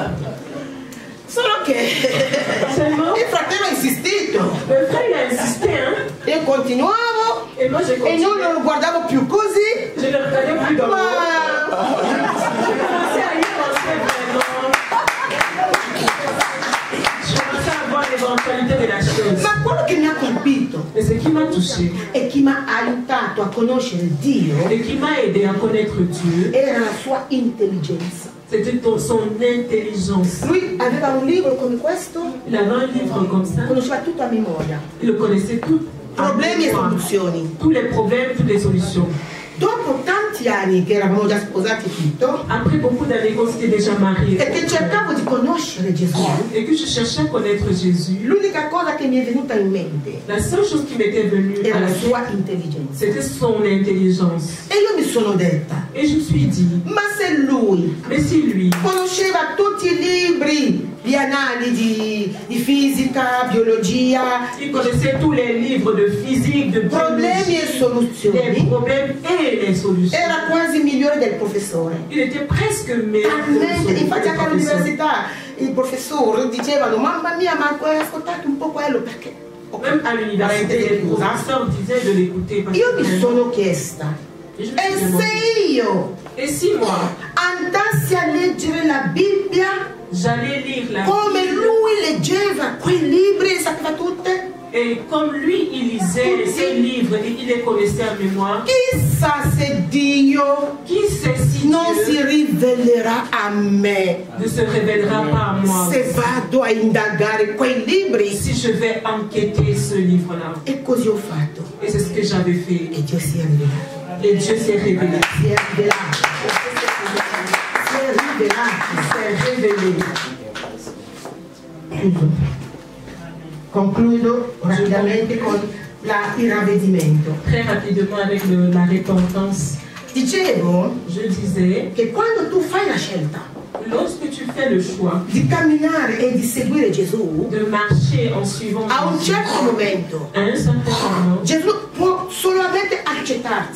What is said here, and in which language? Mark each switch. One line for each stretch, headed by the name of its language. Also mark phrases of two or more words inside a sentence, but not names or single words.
Italian: Solo che
French: seulement,
Italian: il fratello ha insistito
French: le frère, il a insisté, hein.
Italian: e continuavo
French: Et moi, j'ai
Italian: e
French: continué.
Italian: non lo guardavo più così,
French: Je ne le regardais plus dans l'eau.
Italian: ma
French: Je commençais à y penser vraiment. Je commençais à voir l'éventualité de la chose.
Italian: ma quello che mi ha colpito
French: Et ce qui m'a touché
Italian: e chi mi ha aiutato a conoscere Dio
French: et qui m'a aidé à connaître Dieu,
Italian: era la sua intelligenza.
French: c'était son intelligence.
Italian: Lui aveva un libro come questo,
French: Il avait un livre comme ça.
Italian: conosceva tutto a memoria,
French: Il le connaissait tout.
Italian: problemi e soluzioni.
French: Tous les problèmes, toutes les solutions.
Italian: Dopo tanti anni che eravamo già sposati tutto
French: Après beaucoup d'années qu'on s'était déjà mariés
Italian: e che cercavo di conoscere Gesù,
French: et que je cherchais à connaître Jésus,
Italian: l'unica cosa che mi è venuta in mente
French: la seule chose qui m'était venue à
Italian: era
French: la
Italian: la
French: tête,
Italian: sua intelligenza.
French: c'était son intelligence.
Italian: E io mi sono detta,
French: Et je me suis dit,
Italian: ma se lui
French: mais si lui,
Italian: conosceva tutti i libri di analisi, di fisica, biologia,
French: il connaissait tous les livres de physique, de
Italian: problemi
French: biologie,
Italian: e
French: les
Italian: soluzioni,
French: problèmes et les solutions.
Italian: era quasi migliore del professore.
French: Il était presque meilleur que le
Italian: Talmente, infatti anche
French: professeur.
Italian: all'università i professori dicevano, mamma mia, ma ascoltate un po' quello perché...
French: Même à l'université, les professeurs disaient de l'écouter. parce
Italian: Io mi
French: que-
Italian: sono chiesta,
French: Et je me
Italian: e
French: suis demandé,
Italian: se io
French: et si moi,
Italian: andassi a leggere la Bibbia
French: j'allais lire la
Italian: come
French: Bible,
Italian: lui leggeva quei libri e sapeva tutte?
French: et comme lui, il lisait ses livres et il les connaissait en mémoire,
Italian: Chissà se Dio
French: qui sait si
Italian: non si
French: Dieu
Italian: rivelerà a me
French: ne se révélera pas à moi
Italian: se vado a indagare quei libri.
French: si je vais enquêter ce livre-là.
Italian: E così ho fatto.
French: Et c'est ce que j'avais fait.
Italian: E Dio si è rivelato.
French: Et Dieu s'est révélé.
Italian: Si è rivelato. Si è rivelato.
French: Il s'est révélé.
Italian: Concludo rapidamente con il ravvedimento.
French: Très rapidement avec la repentance.
Italian: Dicevo
French: Je disais,
Italian: che quando tu fai la scelta
French: lorsque tu fais le choix
Italian: di camminare e di seguire Gesù,
French: de marcher en suivant
Italian: a un
French: Jésus,
Italian: certo momento
French: à un certain moment,
Italian: Gesù può solamente accettarti